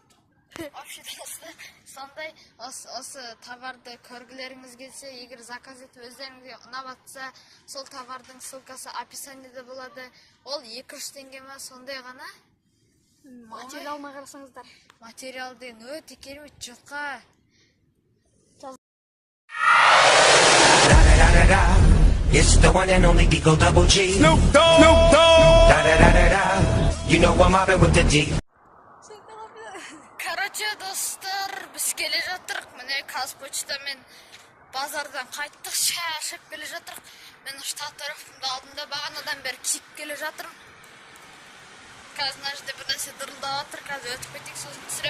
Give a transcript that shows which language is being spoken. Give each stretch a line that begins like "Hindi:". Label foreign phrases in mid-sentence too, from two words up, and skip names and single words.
Kazakh: Вообще достар, сондай осы товарды көргілеріңіз келсе, егер заказ етіп өздеріңізге ұнап атса, сол товардың ссылкасы описаниеде болады. Ол 2-3 теңге ма, сондай ғана. Материалына қарасаңыздар. Материал деген өте керемет жұқа.
English: It's the one and only Digo Double G. Snoop Dogg. Da da da da da. You know I'm mobbing with the D.
Kazakh: Короче, достар, біз келе жатырық. Міне Қазпочтамен базардан қайттық, шашып келе жатырық. Мен ұш татуировкамды алдым да бағанадан бері киіп келе жатырмын. Қазір мына жерде бір нәрсе дырылдап жатыр, қазір өтіп кетейік, сосын түсірем.